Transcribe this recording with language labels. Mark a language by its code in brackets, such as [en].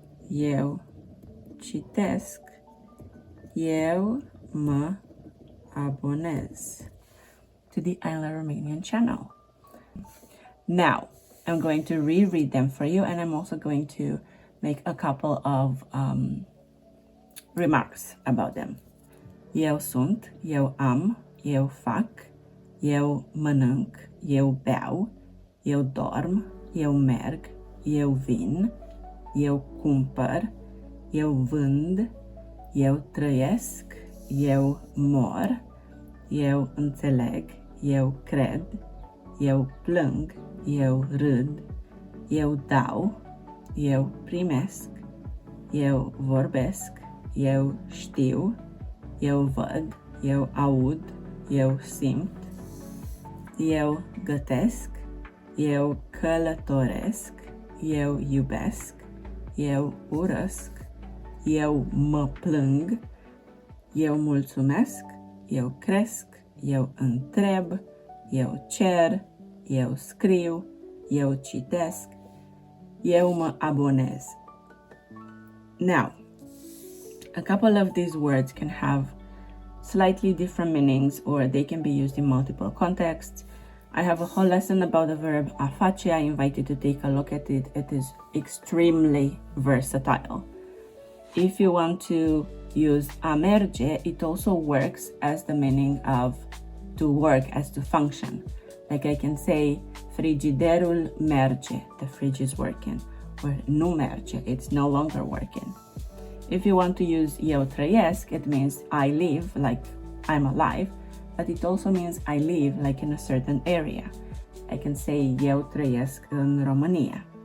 [ro] Eu citesc. Eu mă abonez [en] to the Island Romanian channel. Now, I'm going to reread them for you, and I'm also going to make a couple of remarks about them. [ro] Eu sunt, eu am, eu fac, eu mănânc, eu beau, eu dorm, eu merg, eu vin, eu cumpăr, eu vând, eu trăiesc, eu mor, eu înțeleg, eu cred, eu plâng, eu râd, eu dau, eu primesc, eu vorbesc, eu știu, eu văd, eu aud, eu simt, eu gătesc, eu călătoresc, eu iubesc, eu urăsc, eu mă plâng, eu mulțumesc, eu cresc, eu întreb, eu cer, eu scriu, eu citesc, eu mă abonez. [en] Now, a couple of these words can have slightly different meanings, or they can be used in multiple contexts. I have a whole lesson about the verb a face. I invite you to take a look at it. It is extremely versatile. If you want to use a merge, it also works as the meaning of to work, as to function. Like I can say, [ro] frigiderul merge, [en] the fridge is working, or [ro] nu merge, [en] it's no longer working. If you want to use eu trăiesc, it means I live, like I'm alive, but it also means I live like in a certain area. I can say [ro] eu trăiesc în Romania.